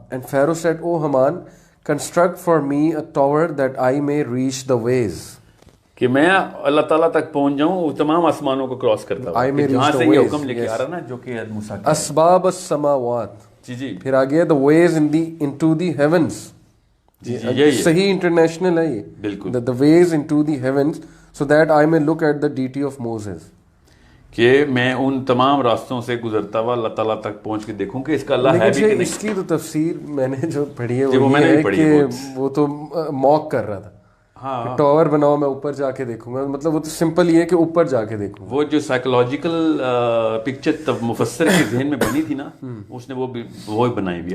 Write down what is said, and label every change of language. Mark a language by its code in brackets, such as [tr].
[en] And Pharaoh said, O Haman, construct for me a tower that I may reach the ways. [ur] کہ میں اللہ تعالیٰ تک پہنچ جاؤں وہ تمام آسمانوں کو کراس کرتا ہوں جہاں سے یہ حکم لے کے آ رہا نا جو کہ موسیٰ کا [ar] اسباب السماوات. [ur] جی پھر آگے [en] the ways into the heavens. [ur] صحیح انٹرنیشنل ہے یہ بالکل. [en] the ways into the heavens so that I may look at the deity of Moses. [ur] کہ میں ان تمام راستوں سے گزرتا ہوا اللہ تعالیٰ تک پہنچ کے دیکھوں کہ اس کا اللہ ہے بھی کہ نہیں. اس کی تو تفسیر میں نے جو پڑھی ہے وہ یہ ہے کہ وہ تو موک کر رہا تھا. ہاں ٹاور بناؤ میں اوپر جا کے دیکھوں گا مطلب وہ تو سمپل یہ ہے کہ اوپر جا کے دیکھوں. وہ جو سائیکولوجیکل پکچر تب مفسر کے ذہن میں بنی تھی نا اس نے وہ بنائی ہوئی.